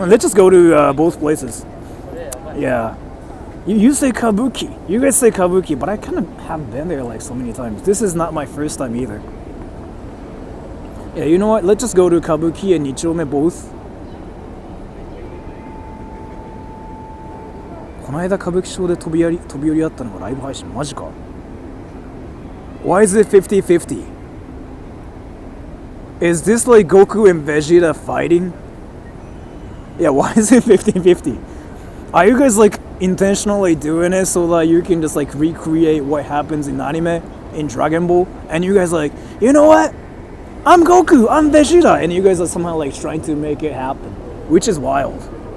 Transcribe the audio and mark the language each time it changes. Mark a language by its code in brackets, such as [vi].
[en] Let's just go to both places. Yeah. You say Kabuki. You guys say Kabuki, but I kind of have been there like so many times. This is not my first time either. Yeah, you know what? Let's just go to Kabuki and Nichome both. [ja] この間歌舞伎町で飛び降りあったのがライブ配信マジか [en] Why is it 50-50? Is this like Goku and Vegeta fighting? Yeah, why is it 50-50? Are you guys like intentionally doing it so that you can just like recreate what happens in anime, in Dragon Ball? And you guys like, you know what? I'm Goku, I'm Vegeta, and you guys are somehow like trying to make it happen, which is wild.